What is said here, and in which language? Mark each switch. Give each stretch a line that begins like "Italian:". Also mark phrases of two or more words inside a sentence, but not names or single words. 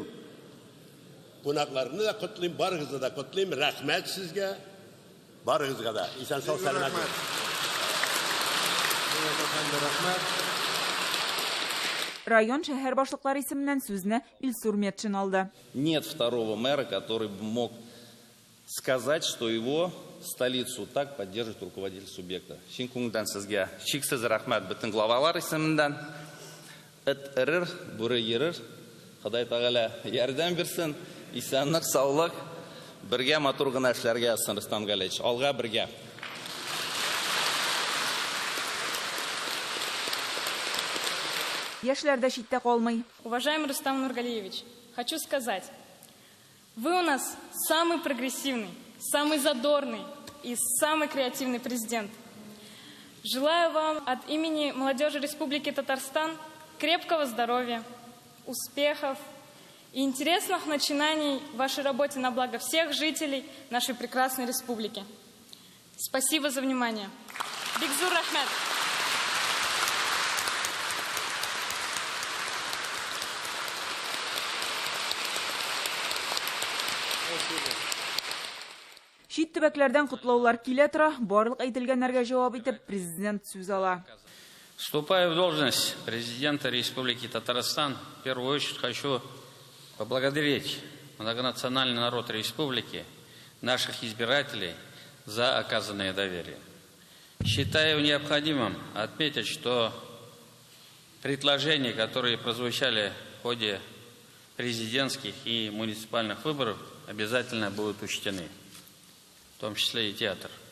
Tatar: Кунакларны да котлыйм, барыгызны да котлыйм. Рәхмәт сезгә. Барыгызга да. Исән сау сәламәт. Район шәһәр башлыклары исеменнән сүзне Илсур Метшин алды.
Russian: Нет второго мэра, который бы мог сказать, что его столицу так поддерживает руководитель субъекта.
Tatar: Шин күңелдән сезгә шиксез рәхмәт бөтен главалар исеменнән. Эт эрер, бүре ерер. Ходай Тәгалә ярдәм бирсен. Исәнлек, саулык, бергә матур гына эшләргә язсын Рөстәм Галиевич. Алга бергә. Яшьләр дә читтә калмый.
Russian: Уважаемый Рустам Нургалиевич, хочу сказать, вы у нас самый прогрессивный, самый задорный и самый креативный президент. Желаю вам от имени молодежи Республики Татарстан крепкого здоровья, успехов и интересных начинаний в вашей работе на благо всех жителей нашей прекрасной республики. Спасибо за внимание.
Tatar: Бигзур Рахмет. Шит төбәкләрдән котлаулар килә тора, барлык әйтелгәннәргә җавап итеп президент сүз ала.
Russian: Вступая в должность президента Республики Татарстан, в первую очередь хочу поблагодарить многонациональный народ республики, наших избирателей за оказанное доверие. Считаю необходимым отметить, что предложения, которые прозвучали в ходе президентских и муниципальных выборов, обязательно будут учтены, в том числе и театр.